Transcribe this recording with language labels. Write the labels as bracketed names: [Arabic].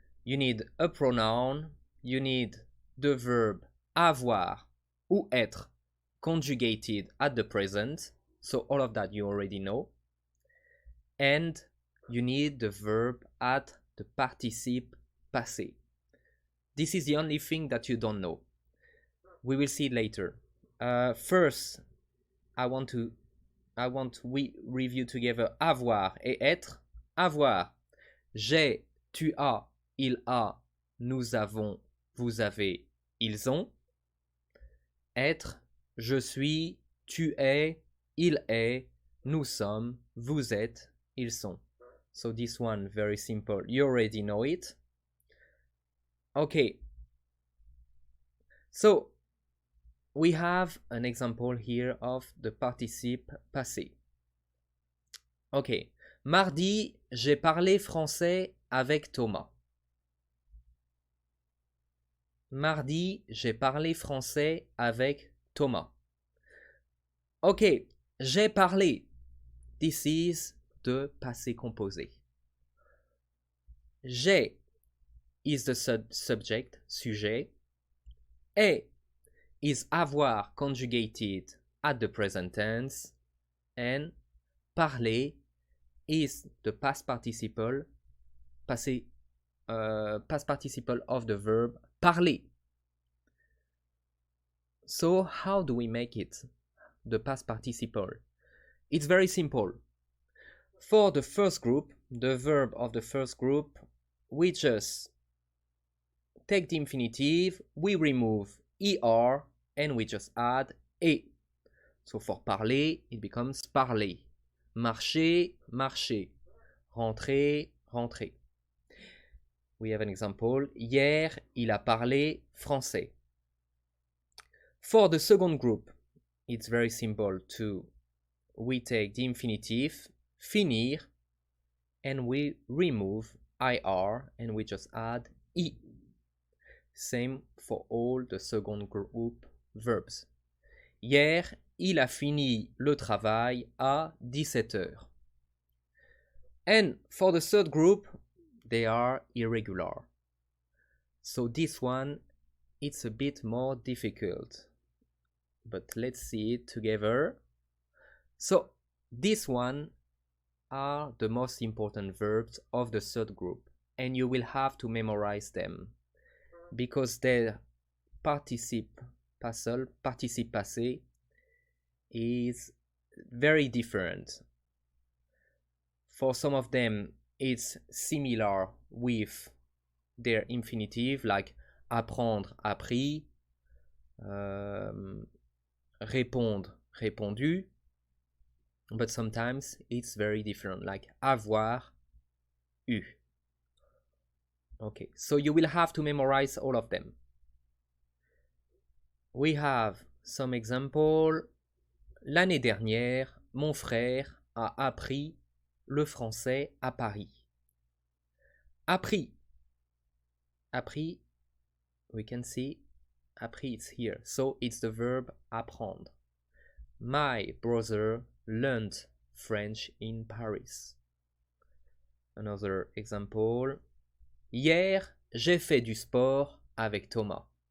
[English] You need a pronoun, you need the verb [French] avoir ou être [English] conjugated at the present. So all of that you already know. And you need the verb at the participe passé. This is the only thing that you don't know. We will see it later. First, we review together [French] avoir et être. Avoir, j'ai, tu as, il a, nous avons, vous avez, ils ont. Être, je suis, tu es, il est, nous sommes, vous êtes, ils sont. [English] So this one, very simple. You already know it. Okay. So we have an example here of the participe passé. Ok. [French] Mardi, j'ai parlé français avec Thomas. Mardi, j'ai parlé français avec Thomas. Ok. J'ai parlé. [English] This is the passé composé. J'ai is the subject, sujet. Et is avoir conjugated at the present tense. And parler is the past participle, past participle of the verb parler. So how do we make it, the past participle? It's very simple. For the first group, the verb of the first group, we just take the infinitive, we remove er, and we just add et. So for parler, it becomes parler. Marcher, marcher. Rentrer, rentrer. We have an example. [French] Hier, il a parlé français. [English] For the second group, it's very simple too. We take the infinitive, finir, and we remove ir, and we just add i. Same for all the second group verbs. [French] Hier, il a fini le travail à 17h. [English] And for the third group, they are irregular. So this one, it's a bit more difficult. But let's see it together. So this one are the most important verbs of the third group. And you will have to memorize them. Because their participe passé is very different. For some of them, it's similar with their infinitive, like apprendre, appris, répondre, répondu. But sometimes it's very different, like avoir, eu. Okay, so you will have to memorize all of them. We have some example. [French] L'année dernière, mon frère a appris le français à Paris. Appris. [English] Appris, we can see, appris is here. So it's the verb apprendre. My brother learned French in Paris. Another example. [French] Hier, j'ai fait du sport avec Thomas.